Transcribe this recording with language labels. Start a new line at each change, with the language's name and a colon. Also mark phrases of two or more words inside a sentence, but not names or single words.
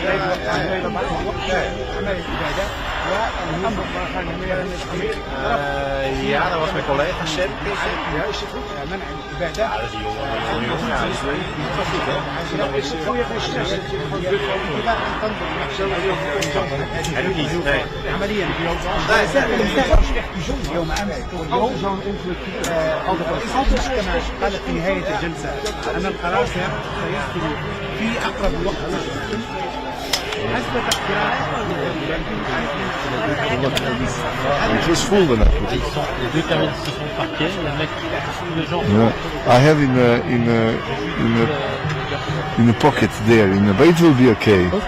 Dutch: Ja, dat was mijn collega Sam. Ja, is het goed? Ja, dat is een jongen. Ja, dat is goed, hè? Is het voor je geen stress? Hij doet niet, nee. Ja, maar die heb ik ook al. Dat is echt bijzonder
Arabic: يوم عمل يوم قالت في نهاية الجلسة أن القرار سيصدر في أقرب وقت حسب تقديرات.
Dutch: Het is voelde natuurlijk.
English: I have in a pocket there, but it will be okay.